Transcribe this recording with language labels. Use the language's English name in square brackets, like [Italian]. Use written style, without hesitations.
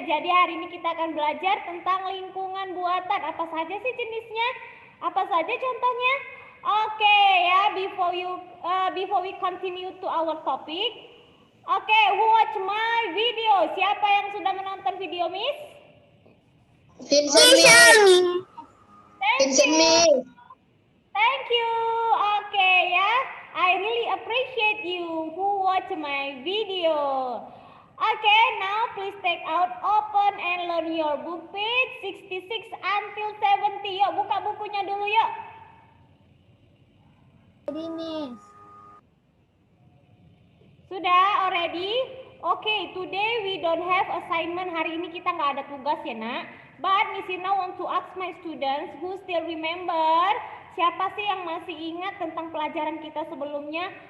[Indonesian] Jadi hari ini kita akan belajar tentang lingkungan buatan. Apa saja sih jenisnya? Apa saja contohnya? [English] Oke, ya, before we continue to our topic. Oke, who watch my video? [Indonesian] Siapa yang sudah menonton video, Miss? Vincent, Miss. Vincent, Miss. [English] Thank you. Oke ya. I really appreciate you who watch my video. Okay, now please take out, open and learn your book page 66 until 70. [Indonesian] Yuk, buka bukunya dulu yuk. Jadi, Miss. Sudah already? [English] Okay, today we don't have assignment. [Indonesian] Hari ini kita nggak ada tugas ya nak. [English] But Miss Ina want to ask my students who still remember. [Indonesian] Siapa sih yang masih ingat tentang pelajaran kita sebelumnya?